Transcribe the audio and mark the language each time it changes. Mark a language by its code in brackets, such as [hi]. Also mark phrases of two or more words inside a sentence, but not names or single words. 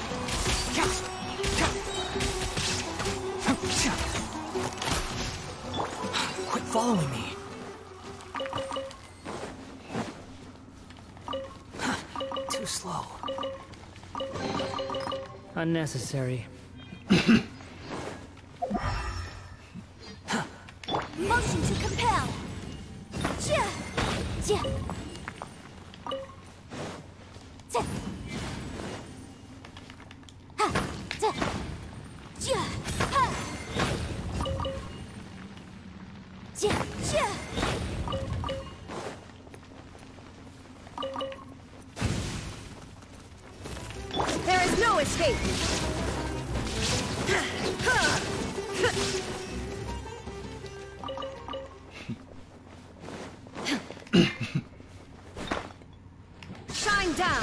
[en] Quit following me. Too slow. Unnecessary. Motion to compel. Ja. Ja. Ja. Ha. Ja. Ja. Ha. Ja. Ja. There is no escape. Shine down.